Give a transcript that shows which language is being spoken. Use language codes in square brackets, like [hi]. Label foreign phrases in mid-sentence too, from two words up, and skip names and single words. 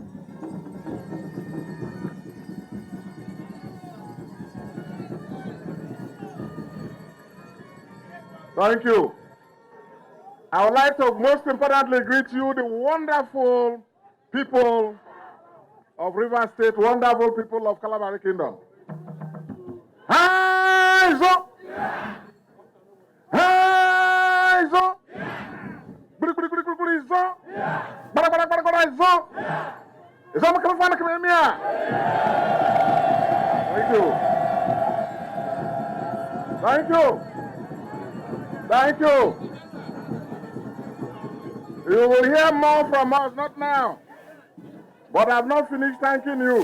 [en] Thank you. I would like to most importantly greet you, the wonderful people of River State, wonderful people of Kalabari Kingdom. Haizo! Haizo! Buri buri buri buri buri zo! Bara bara bara bara zo! Is all my fun coming here? Thank you. Thank you. Thank you. You will hear more from us, not now. But I've not finished thanking you.